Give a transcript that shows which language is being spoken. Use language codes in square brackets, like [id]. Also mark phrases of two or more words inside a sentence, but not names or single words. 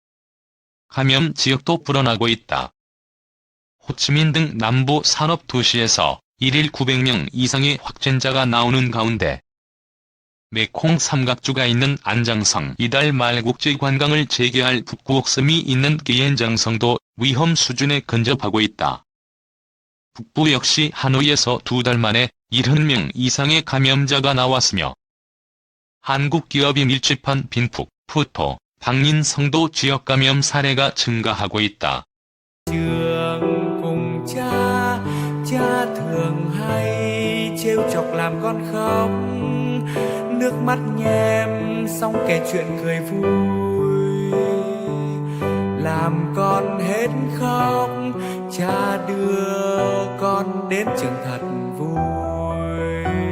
[ko] 감염 지역도 불어나고 있다. 호치민 등 남부 산업 도시에서 1일 900명 이상의 확진자가 나오는 가운데 메콩 삼각주가 있는 안장성 이달 말 국제 관광을 재개할 북부옥섬이 있는 기엔장성도 위험 수준에 근접하고 있다. 북부 역시 하노이에서 2달 만에 70명 이상의 감염자가 나왔으며 한국 기업이 밀집한 빈푹, 푸토, 방린성도 지역 감염 사례가 증가하고 있다. [vi] Trường cùng cha, cha thường hay trêu chọc làm con khóc, nước mắt nhem xong kể chuyện cười vui, làm con hết khóc, cha đưa con đến trường thật vui.